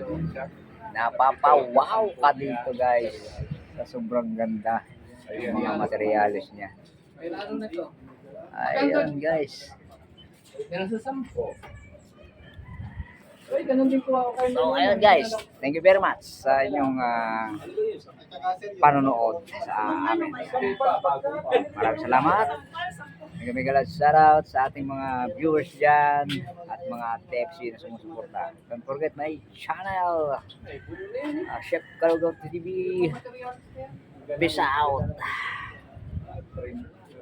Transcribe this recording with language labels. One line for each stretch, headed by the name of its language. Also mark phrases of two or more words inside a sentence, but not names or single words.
Filipino: yung shop. Napapawaw ka dito guys. Sa sobrang ganda ng mga materialis niya. May laro na ito. Ayan guys. Meron sa 10. Uy, ganun din kuha ko kayo. So ayun guys,
English: thank you very much
Filipino: sa inyong panonood sa amin. Maraming salamat.
English: Mega shoutout
Filipino: sa ating mga viewers dyan at mga TFC na sumusuporta.
English: Don't forget my channel, Chef Kalugaw TV. Peace out.